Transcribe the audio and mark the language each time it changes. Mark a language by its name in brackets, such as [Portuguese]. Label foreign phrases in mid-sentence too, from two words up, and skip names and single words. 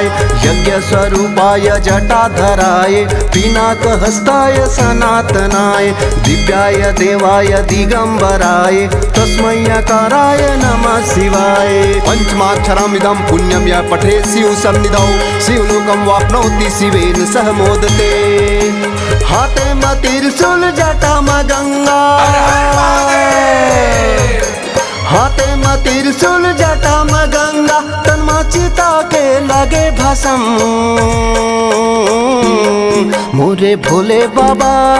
[Sanskrit] यज्ञ स्वरूपाय जटाधराय, पिनाक हस्ताय सनातनाय, दिव्याय देवाय दिगंबराय, तस्मै यकाराय नमः शिवाय। पंचमाक्षरमिदं पुण्यं यः पठेत् शिवसन्निधौ, शिवलोकं वाप्नोति शिवेन सह मोदते। [Bhojpuri] हाथे में त्रिशूल जटा में गंगा, हाथे में त्रिशूल जटा में गंगा, तन में चिता के लगे भस्म। मोरे भोले बाबा